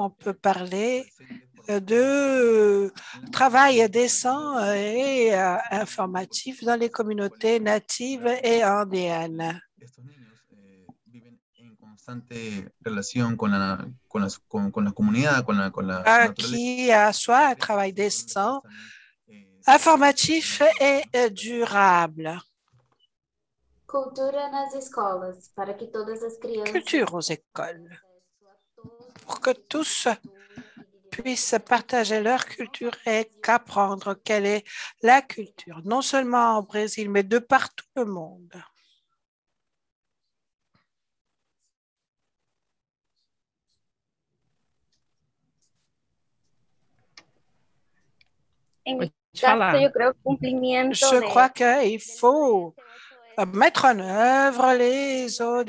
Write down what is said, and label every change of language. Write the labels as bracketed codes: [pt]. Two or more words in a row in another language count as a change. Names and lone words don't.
[fr] On peut parler de travail décent et informatif dans les communautés natives et andéennes. Qui a soit un travail décent, informatif et durable. [pt] Cultura nas escolas, para que todas as crianças... [fr] Culture aux écoles, pour que tous puissent partager leur culture et qu'apprendre quelle est la culture, non seulement au Brésil, mais de partout le monde. Je crois qu'il faut mettre en œuvre les